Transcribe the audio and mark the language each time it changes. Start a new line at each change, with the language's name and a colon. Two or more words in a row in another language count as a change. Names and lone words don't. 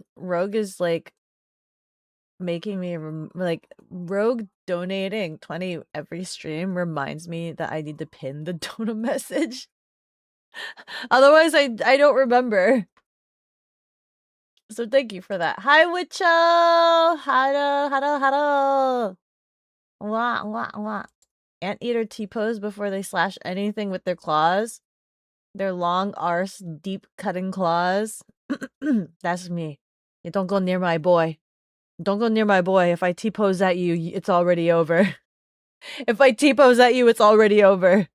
English: Rogue is like making me like Rogue donating 20 every stream reminds me that I need to pin the donor message. Otherwise I don't remember. So thank you for that. Hi Witcho! Hello, hello, hello. Wah, wah, wah. Anteater T-pose before they slash anything with their claws. Their long arse, deep cutting claws. That's me. You don't go near my boy. Don't go near my boy. If I T-pose at you, it's already over. If I T-pose at you, it's already over.